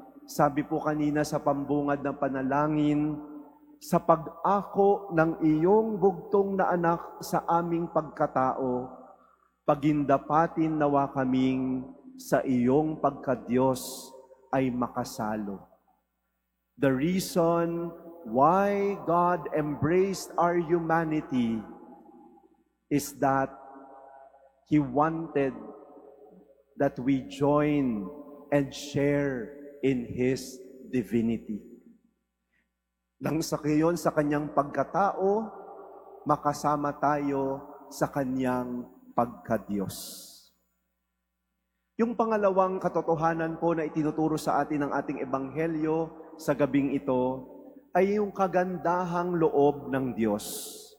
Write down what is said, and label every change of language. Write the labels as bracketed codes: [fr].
[tl] Sabi po kanina sa pambungad na panalangin, sa pag-ako ng iyong bugtong na anak sa aming pagkatao, pagindapatin nawa kaming sa iyong pagkadiyos ay makasalo. [en] The reason why God embraced our humanity is that He wanted that we join and share in His divinity. [tl] Nang sa gayon, sa kanyang pagkatao, makasama tayo sa kanyang pagkadiyos. Yung pangalawang katotohanan po na itinuturo sa atin ng ating ebanghelyo sa gabing ito ay yung kagandahang loob ng Diyos.